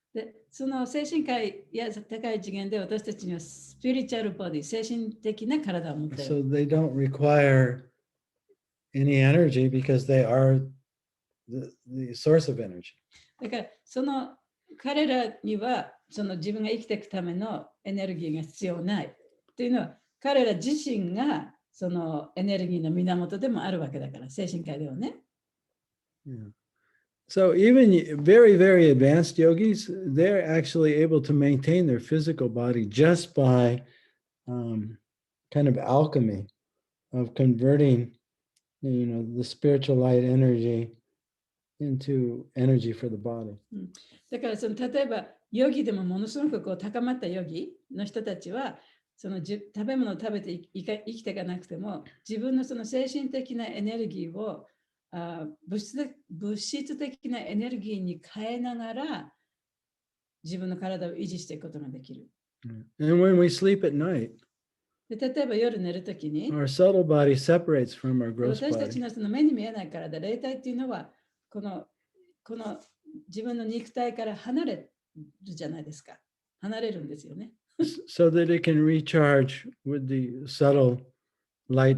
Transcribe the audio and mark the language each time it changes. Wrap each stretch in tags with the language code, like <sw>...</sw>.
<ja>で、その精神界や高い次元で私たちにはスピリチュアルボディ、精神的な体を持っている。</ja> <en>So they don't require any energy because they are the source of energy.</en> <ja>だからその彼らにはその自分が生きていくためのエネルギーが必要ないというのは彼ら自身がそのエネルギーの源でもあるわけだから精神界ではね。</ja> <en>Yeah. So even very, very advanced yogis, they're actually able to maintain their physical body just by kind of alchemy of converting, the spiritual light energy into energy for the body.</en> <ja>だから例えばヨギでもものすごく高まったヨギの人たちは食べ物を食べて生きていかなくても自分のその精神的なエネルギーを物質的なエネルギーに変えながら自分の体を維持していくことができる。</ja> <en>And when we sleep at night,</en> <ja>で例えば夜寝るときに</ja> <en>our subtle body separates from our gross</en> <ja>私たち</ja> <en>body.</en> <ja>のその目に見えない体、霊体っていうのはこの自分の肉体から離れるじゃないですか。離れるんですよね。</ja> <en>So that it can recharge with the subtle light</en>